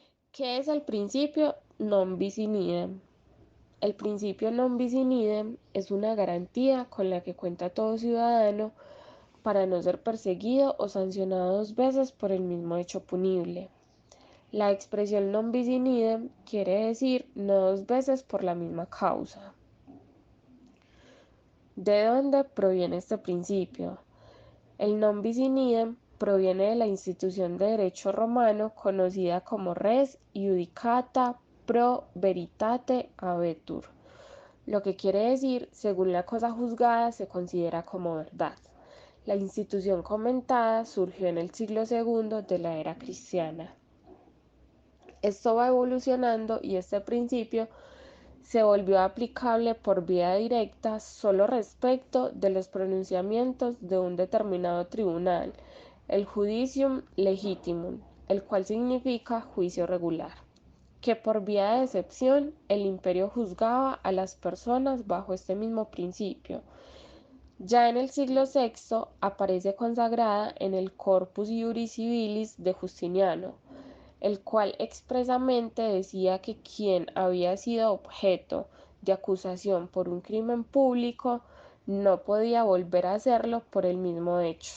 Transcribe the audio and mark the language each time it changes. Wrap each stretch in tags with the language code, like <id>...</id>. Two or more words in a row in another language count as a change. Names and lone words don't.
<es>¿Qué es el principio</es> <la>non bis in idem?</la> <es>El principio</es> <la>non bis in idem</la> <es>es una garantía con la que cuenta todo ciudadano para no ser perseguido o sancionado dos veces por el mismo hecho punible. La expresión</es> <la>non bis in idem</la> <es>quiere decir no dos veces por la misma causa. ¿De dónde proviene este principio? El</es> <la>non bis in idem</la> <es>proviene de la institución de derecho romano conocida como</es> <la>res iudicata pro veritate habetur,</la> <es>lo que quiere decir, según la cosa juzgada se considera como verdad. La institución comentada surgió en el siglo II de la era cristiana. Esto va evolucionando y este principio se volvió aplicable por vía directa solo respecto de los pronunciamientos de un determinado tribunal, el</es> <la>judicium legitimum,</la> <es>el cual significa juicio regular, que por vía de excepción el imperio juzgaba a las personas bajo este mismo principio. Ya en el siglo VI aparece consagrada en el Corpus Iuris Civilis de Justiniano, el cual expresamente decía que quien había sido objeto de acusación por un crimen público no podía volver a hacerlo por el mismo hecho.</es>